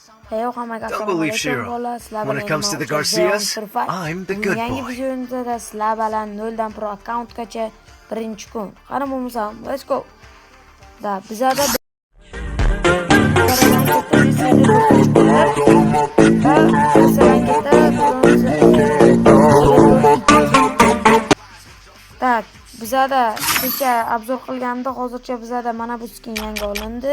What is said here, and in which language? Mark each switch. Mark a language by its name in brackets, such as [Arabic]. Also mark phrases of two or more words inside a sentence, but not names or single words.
[Uzbek] Hey, hammaga [English] Don't [Uzbek] assalomu [English] believe [Uzbek] alaykum [English] Shiro. [Uzbek] bolalar. Sizlar [English] When [Uzbek] bilan [English] it comes to [Uzbek] men [English] the [Uzbek] O'zbekiston [English] Garcias, Survive. I'm the good [Uzbek] Yangi [English] boy. [Uzbek] videomizda sizlar bilan 0 dan pro akkauntgacha birinchi kun. Qani bo'lmasam, [English] let's go. [Uzbek] Da bizada tak, bizada kecha obzor qilganda hozircha bizada mana bu skin yangi olindi.